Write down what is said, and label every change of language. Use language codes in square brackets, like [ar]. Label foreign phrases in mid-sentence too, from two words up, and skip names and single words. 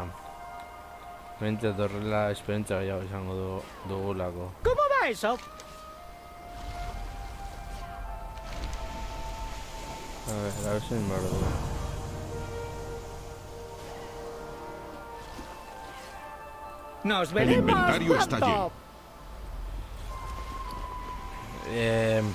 [eu] Mentre torrela esperienza gehiago izango dugulako. [es] ¿Cómo va eso? A ver si me acuerdo. Nos El veremos inventario está pronto. lleno.